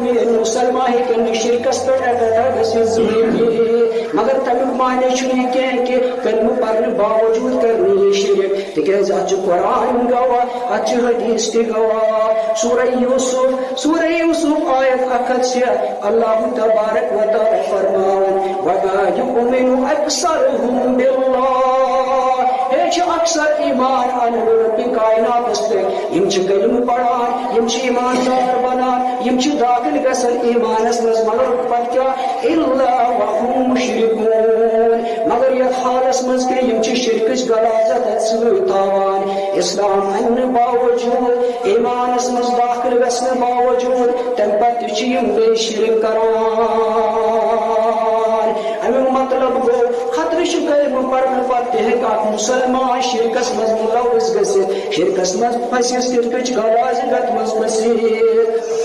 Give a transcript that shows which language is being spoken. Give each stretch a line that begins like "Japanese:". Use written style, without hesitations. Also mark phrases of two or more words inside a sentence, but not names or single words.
Kashmiri: میٲنۍ مُسلمان ہیٚکن نہٕ شرکس پٮ۪ٹھ اکٹھا گٔژھِتھ زٕہٕنۍ مگر تمیُک معنی چھُنہٕ یہِ کینٛہہ کہِ کلمہٕ پرنہٕ باوجوٗد کرنہٕ یہِ شرک تِکیٛازِ اتھ چھُ قرآن گواہ اتھ چھُ حدیث تہِ گواہ سورہ یوسف آیت 106
Arabic: اللہ تبارک و تعالیٰ
Kashmiri: فرماوان
Arabic: وَمَا یُؤْمِنُ أَکْثَرُهُم بِاللَّهِ
Kashmiri: ہے چھِ اکثر ایمان انن رۄبہِ کائناتس پٮ۪ٹھ یِم چھِ کلمہٕ پران یِم چھِ ایماندار بنان یِم چھِ داخل گژھان ایمانس منٛز مگر پتہٕ کیٛاہ اِلَّا
Arabic: وَهُم مُشرِکُونَ
Kashmiri: مگر یتھ حالس منٛز کہ یِم چھِ شرکٕچ غلاظت اتھ سۭتۍ تھاوان اسلام اننہٕ باوجوٗد ایمانس منٛز داخل گژھنہٕ باوجوٗد تمہِ پتہٕ تہِ چھِ یِم بیٚیہِ شرک کران امیُک مطلب گوٚو خطرٕ چھُ کلمہٕ پرنہٕ پتہٕ تہِ ہیٚکہِ اکھ مُسلمان شرکس منٛز مُلوث گٔژھِتھ شرکس منٛز پھٔسِتھ شرکٕچ غلاظت منٛز پھٔسِتھ